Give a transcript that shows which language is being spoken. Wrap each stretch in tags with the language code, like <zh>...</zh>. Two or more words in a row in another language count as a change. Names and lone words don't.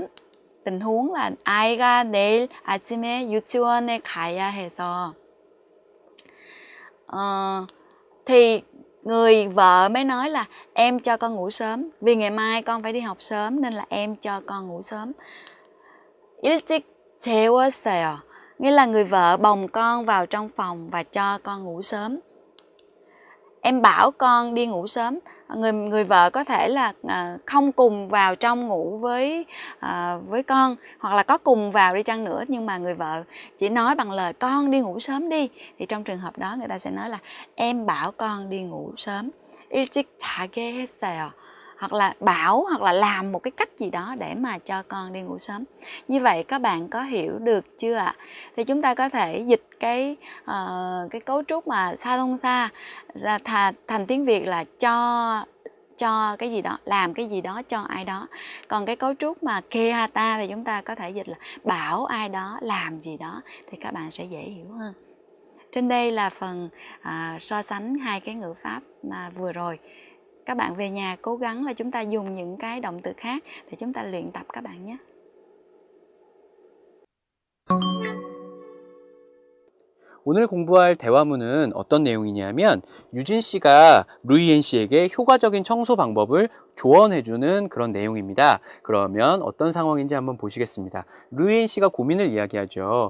<vi>Tình huống là</vi> <ko>아이가 내일 아침에 유치원에 가야 해서.</ko> <vi>Thì người vợ mới nói là em cho con ngủ sớm, vì ngày mai con phải đi học sớm nên là em cho con ngủ sớm.</vi> <ko>일찍 재웠어요.</ko> <vi>Nghĩa là người vợ bồng con vào trong phòng và cho con ngủ sớm. Em bảo con đi ngủ sớm. Người vợ có thể là không cùng vào trong ngủ với con, hoặc là có cùng vào đi chăng nữa, nhưng mà người vợ chỉ nói bằng lời con đi ngủ sớm đi. Thì trong trường hợp đó người ta sẽ nói là em bảo con đi ngủ sớm.</vi> <ko>일찍 자게 했어요.</ko> <vi>Hoặc là bảo, hoặc là làm một cái cách gì đó để mà cho con đi ngủ sớm. Như vậy các bạn có hiểu được chưa ạ? Thì chúng ta có thể dịch cái cấu trúc mà 사동사 ra thành tiếng Việt là cho cái gì đó, làm cái gì đó cho ai đó. Còn cái cấu trúc mà kehata thì chúng ta có thể dịch là bảo ai đó làm gì đó, thì các bạn sẽ dễ hiểu hơn. Trên đây là phần so sánh hai cái ngữ pháp mà vừa rồi. Các bạn về nhà cố gắng là chúng ta dùng những cái động từ khác để chúng ta luyện tập các bạn nhé.</vi> <ko>오늘 공부할 대화문은 어떤 내용이냐면 유진 씨가 루이엔 씨에게 효과적인 청소 방법을 조언해주는 그런 내용입니다. 그러면 어떤 상황인지 한번 보시겠습니다. 루이엔 씨가 고민을 이야기하죠.</ko>